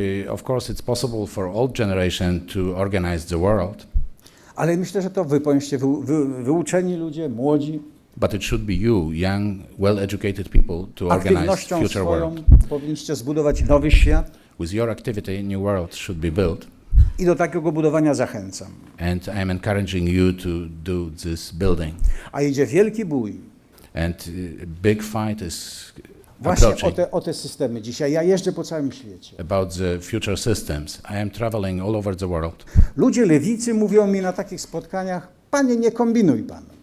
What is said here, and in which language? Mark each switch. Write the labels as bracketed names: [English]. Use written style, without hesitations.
[English] Of course, it's possible for old generation to organize the world, [Polish] Ale myślę, że to wy powinniście wyuczeni ludzie, młodzi, [English] but it should be you, young, well-educated people, to organize [Polish] aktywnością [English] future [Polish] swoją [English] world. [Polish] powinniście zbudować nowy świat [English] With your activity, new world should be built, [Polish] i do takiego budowania zachęcam. [English] and I am encouraging you to do this building. [Polish] A idzie wielki bój [English] And big fight is [Polish] właśnie [English] approaching [Polish] o te systemy dzisiaj. Ja jeżdżę po całym świecie. [English] about the future systems. I am traveling all over the world. [Polish] Ludzie lewicy mówią mi na takich spotkaniach, panie, nie kombinuj pan.